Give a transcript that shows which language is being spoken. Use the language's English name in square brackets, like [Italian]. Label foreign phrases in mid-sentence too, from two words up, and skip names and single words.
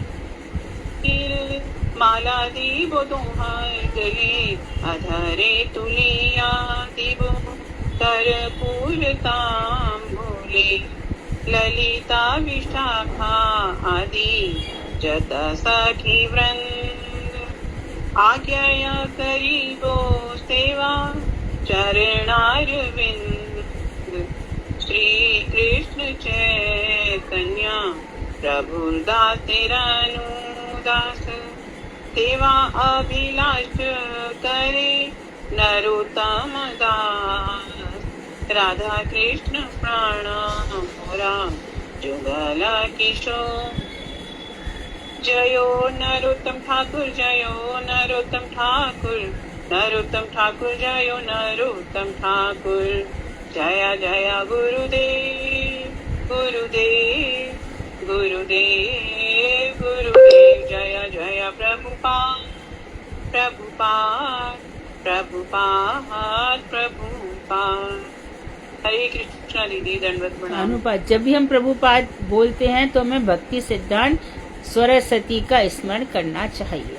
[Bangla] মালা দিব তোমার গলে অধরে তুলিয়া দিব কর্পূর তাম্বূলে ললিতা বিশাখা আদি যত সখী বৃন্দ আজ্ঞা করিব সেবা চরণারবিন্দ শ্রী কৃষ্ণ চৈতন্য প্রভু দাস সেবা অভিলাষ করে নরোত্তম দাস রাধা কৃষ্ণ প্রাণ মোর যুগল কিশোর জয় নরোত্তম ঠাকুর জয় নরোত্তম ঠাকুর নরোত্তম ঠাকুর জয় নরোত্তম ঠাকুর জয় জয় গুরুদেব গুরুদেব গুরুদেব গুরুদেব জয় জয় প্রভুপাদ প্রভুপাদ প্রভুপাদ প্রভুপাদ। [Hindi] हरे कृष्णा दीदी, दंडवत प्रणाम। अनुपात, जब भी हम प्रभुपाद बोलते हैं तो हमें भक्ति सिद्धांत सरस्वती का स्मरण करना चाहिए।